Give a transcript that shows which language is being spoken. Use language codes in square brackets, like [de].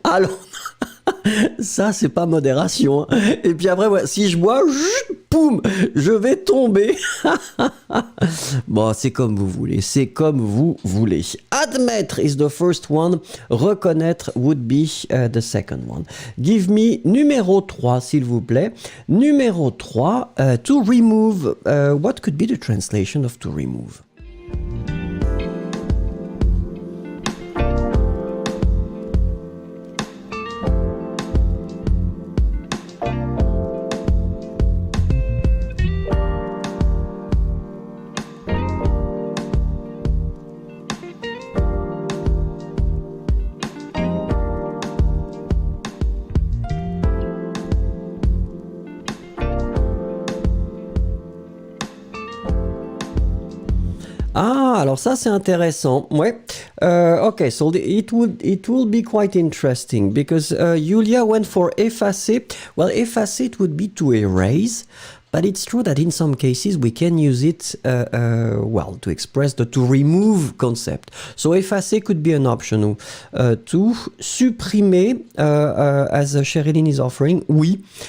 [fr] Alors, ça, c'est pas modération. Et puis après, ouais, si je bois, poum, je vais tomber. Bon, c'est comme vous voulez. C'est comme vous voulez. [en] Admettre is the first one. Reconnaître would be the second one. Give me [fr] numéro 3, s'il vous plaît. Numéro 3, to remove. [en] What could be the translation of to remove? [fr] Ah, alors ça c'est intéressant. Ouais. [en] Okay, so it will be quite interesting because Julia went for effacer. Well, effacer it would be to erase, but it's true that in some cases we can use it well to express the to remove concept. So effacer could be an option. To supprimer, as Sherilyn is offering, oui.